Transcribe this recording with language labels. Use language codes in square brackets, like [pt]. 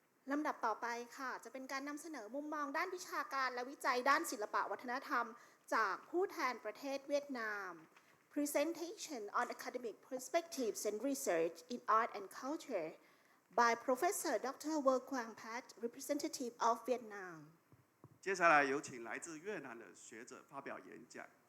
[th] ลำดับต่อไปค่ะจะเป็นการนำเสนอมุมมองด้านวิชาการและวิจัยด้านศิลปะวัฒนธรรม จากผู้แทนประเทศเวียดนาม [en] Presentation on Academic Perspectives and Research in Art and Culture by Professor Dr. Wu Quang Pat, representative of Vietnam. [zh] 接下来有请来自越南的学者发表演讲。